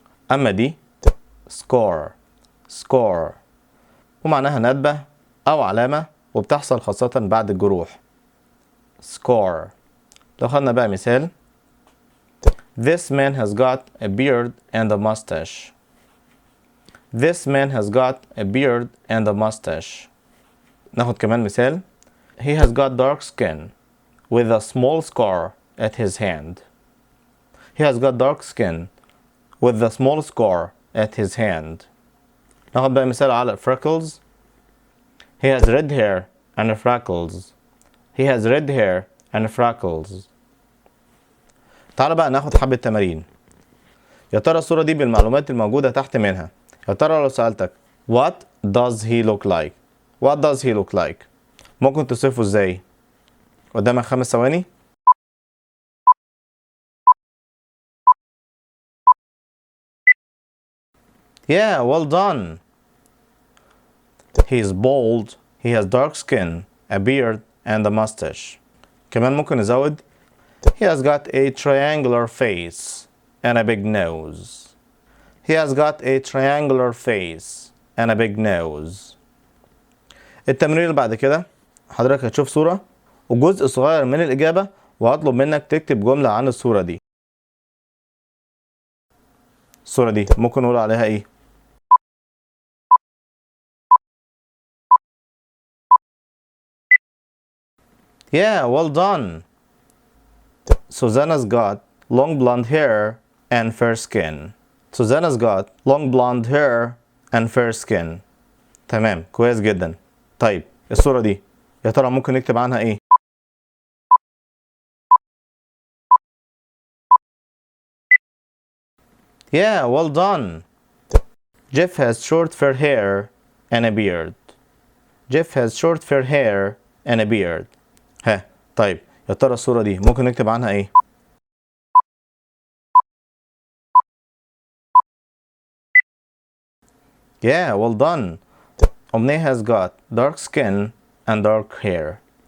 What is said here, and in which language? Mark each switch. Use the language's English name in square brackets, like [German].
[Arabic] أما دي score، ومعناها ندبة أو علامة وبتحصل خاصة بعد الجروح. [English] score. [Arabic] لو خدنا بقى مثال [English] This man has got a beard and a mustache. This man has got a beard and a mustache. [Arabic] ناخد كمان مثال [English] He has got dark skin with a small scar at his hand. He has got dark skin with a small scar at his hand. [Arabic] ناخد بقى مثال على freckles. [English] He has red hair and freckles. He has red hair and freckles. [Arabic] تعالى بقى ناخد حبة تمارين. يا ترى الصورة دي بالمعلومات الموجودة تحت منها، يا ترى لو سألتك [English] What does he look like؟ [Arabic] What does he look like؟ ممكن تصفه ازاي؟ قدامك 5 ثواني. [English] Yeah, well done. He is bald. He has dark skin, a beard, and a mustache. [Arabic] كمان ممكن نزود [English] He has got a triangular face and a big nose. He has got a triangular face and a big nose. [Arabic] التمرين اللي بعد كده حضرتك هتشوف صورة وجزء صغير من الإجابة، وهطلب منك تكتب جملة عن الصورة دي. الصورة دي ممكن نقول عليها إيه؟ [English] Yeah, well done. Susanna's got long blonde hair and fair skin. Susanna's got long blonde hair and fair skin. [Arabic] تمام، كويس جدا. طيب الصورة دي يا ترى ممكن نكتب عنها ايه؟ [English] Yeah, well done. Jeff has short fair hair and a beard. Jeff has short fair hair and a beard. [Arabic] ها طيب يا ترى الصورة دي ممكن نكتب عنها ايه؟ [English] Yeah, well done. Omne has got dark skin and dark hair.